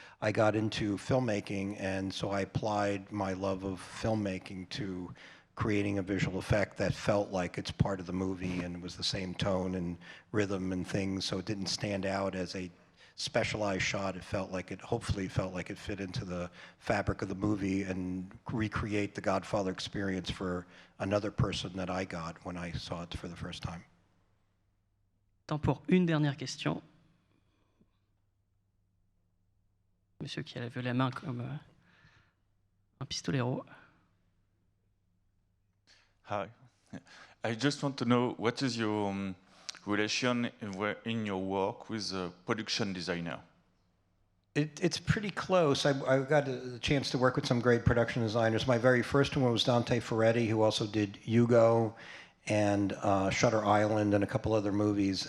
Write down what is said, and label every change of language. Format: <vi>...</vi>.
<en>I got into filmmaking, and so I applied my love of filmmaking to creating a visual effect that felt like it's part of the movie and it was the same tone and rhythm and things, so it didn't stand out as a specialized shot. It felt like hopefully felt like it fit into the fabric of the movie and recreate the Godfather experience for another person that I got when I saw it for the first time.</en> <fr>Temps pour une dernière question. Monsieur qui a levé la main comme un pistolero.</fr> <en>Hi. I just want to know, what is your relation in your work with a production designer? It's pretty close. I got the chance to work with some great production designers. My very first one was Dante Ferretti, who also did Hugo and Shutter Island and a couple other movies.</en>